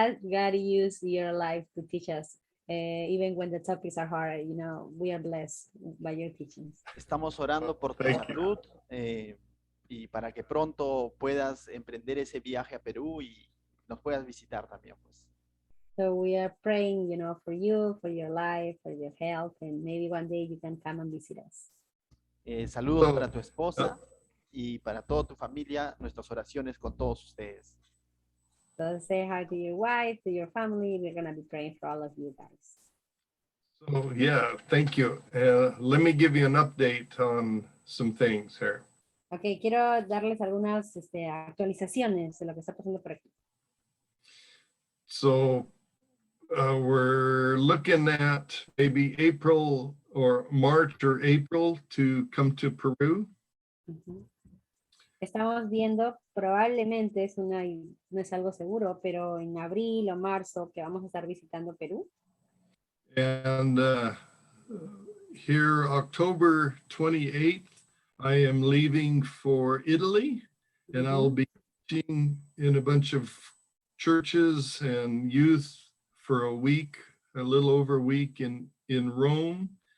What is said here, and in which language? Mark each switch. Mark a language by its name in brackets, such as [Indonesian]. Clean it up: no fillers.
[English] God used your life to teach us, even when the topics are hard. We are blessed by your teachings. [Spanish] Estamos orando por tu salud y para que pronto puedas emprender ese viaje a Perú y nos puedas visitar también, pues. [English] So we are praying, for you, for your life, for your health, and maybe one day you can come and visit us. Saludos para tu esposa y para toda tu familia, nuestras oraciones con todos ustedes. So say hi to your wife, to your family. We're going to be praying for all of you guys. So yeah, thank you. Let me give you an update on some things here. [Spanish] Okay, quiero darles algunas actualizaciones de lo que está pasando por aquí. [English] So we're looking at maybe April or March or April to come to Peru. [Spanish] Estamos viendo, probablemente no es algo seguro, pero en abril o marzo que vamos a estar visitando Perú. [English] And here, October 28th, I am leaving for Italy, and I'll be teaching in a bunch of churches and youth for a week, a little over a week in Rome.